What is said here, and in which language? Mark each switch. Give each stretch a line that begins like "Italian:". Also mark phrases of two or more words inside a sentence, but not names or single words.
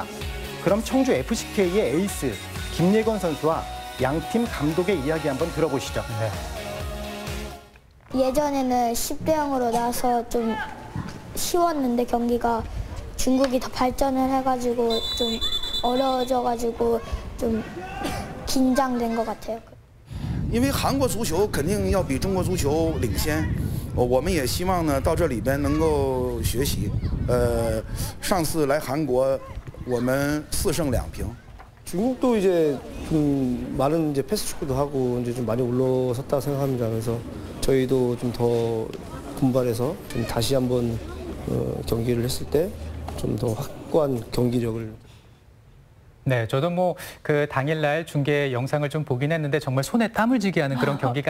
Korean: 그럼 청주 FCK의 에이스 김예건 선수와 양팀 감독의 이야기 한번 들어보시죠. 네. 예전에는 10대 0으로 나서 좀 쉬웠는데 경기가 중국이 더 발전을 해가지고 좀 어려워져가지고 좀 긴장된 것 같아요.
Chinese: 因为韩国足球肯定要比中国足球领先，我们也希望呢到这里边能够学习。上次来韩国，我们4胜2平。
Korean: 중국도 이제 좀 많은 이제 패스 축구도 하고 이제 좀 많이 올라섰다고 생각합니다. 그래서 저희도 좀 더 분발해서 좀 다시 한번 경기를 했을 때 좀 더 확고한 경기력을. 네, 저도 뭐 그 당일날 중계 영상을 좀 보긴 했는데 정말 손에 땀을 쥐게 하는 그런 경기가